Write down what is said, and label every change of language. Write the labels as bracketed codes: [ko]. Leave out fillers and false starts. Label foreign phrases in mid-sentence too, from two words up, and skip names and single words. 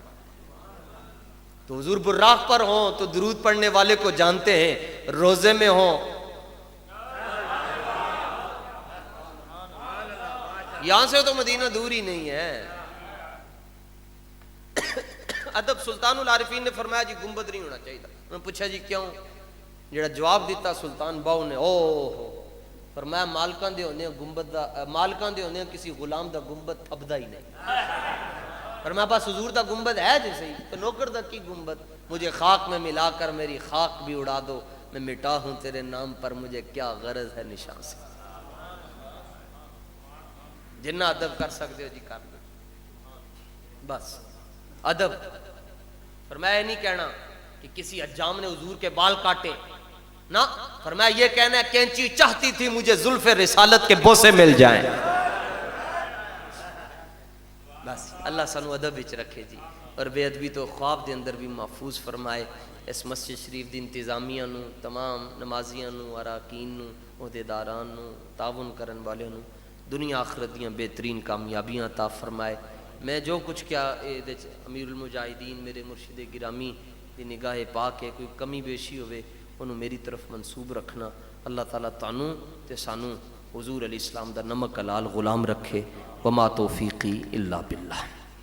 [ur] تو حضور براق پر ہوں تو درود پڑھنے والے کو جانتے ہیں، روزے میں ہوں یہاں سے تو مدینہ دور ہی نہیں ہے۔ ادب سلطان العارفین نے فرمایا جی گنبد نہیں ہونا چاہیے۔ [pa] میں پوچھا جی کیوں؟ جڑا جواب دیتا سلطان باؤ نے، فرمایا مالکاں دے ہوندے گنبد دا، مالکاں دے ہوندے کسی غلام دا گنبد تھبدا ہی نہیں۔ فرمایا بس حضور دا گنبد ہے جیسے ہی، تو نوکر دا کی گنبد؟ [ur] مجھے خاک میں ملا کر میری خاک بھی اڑا دو، میں مٹا ہوں تیرے نام پر، مجھے کیا غرض ہے نشان سے۔ جنہ ادب کر سکتے ہو جی کر لو، بس ادب۔ فرمایا نہیں کہنا کہ کسی حجام نے حضور کے بال کاٹے، نہ، فرمایا یہ کہنا ہے کینچی چاہتی تھی مجھے زلف رسالت کے بوسے مل جائیں۔ [pa] بس اللہ سانو ادب وچ رکھے جی، اور بے ادبی تو خواب دے اندر بھی محفوظ فرمائے۔ اس مسجد شریف دی انتظامیہ نو، تمام نمازیاں نو، اراکین نو، عہدیداران نو، تعاون کرن والے نو دنیا آخرت دیاں بہترین کامیابیاں عطا فرمائے۔ [ur] میں جو کچھ کیا [pa] امیر المجاہدین میرے مرشد گرامی دی نگاہ پاک ہے، کوئی کمی بیشی ہوئے انہوں میری طرف منسوب رکھنا۔ اللہ تعالیٰ تانوں تے سانوں حضور علیہ السلام دا نمک حلال غلام رکھے۔ [ar] وما توفیقی الا باللہ۔